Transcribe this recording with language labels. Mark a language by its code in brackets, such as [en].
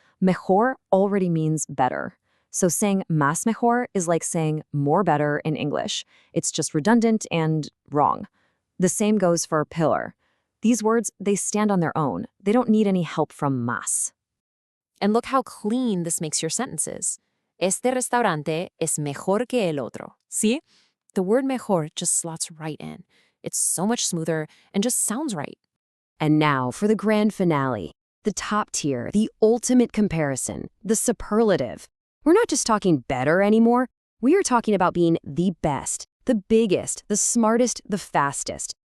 [en] Mejor already means better. So saying más mejor is like saying more better in English. It's just redundant and wrong. The same goes for peor. These words, they stand on their own. They don't need any help from más. And look how clean this makes your sentences. [es] Este restaurante es mejor que el otro. [en] See? The word mejor just slots right in. It's so much smoother and just sounds right. And now for the grand finale, the top tier, the ultimate comparison, the superlative. We're not just talking better anymore. We are talking about being the best, the biggest, the smartest, the fastest.